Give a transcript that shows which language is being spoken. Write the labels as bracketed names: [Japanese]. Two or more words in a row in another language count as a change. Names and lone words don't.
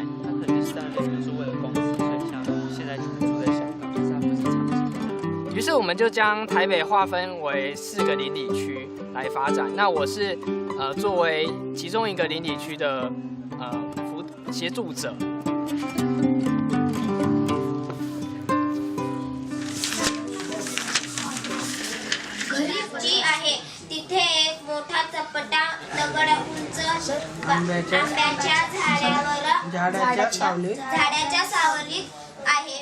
[Chinese] 他可能是当年就是为了公司，所以像现在就是住在香港，但是他不是长期。于是我们就将台北划分为4个邻里区来发展。那我是作为其中一个邻里区的协助者。 [Marathi] जी आहे तिथे एक मोठा चपटा दगड उंच आंब्याच्या झाडाच्या सावलीत आहे.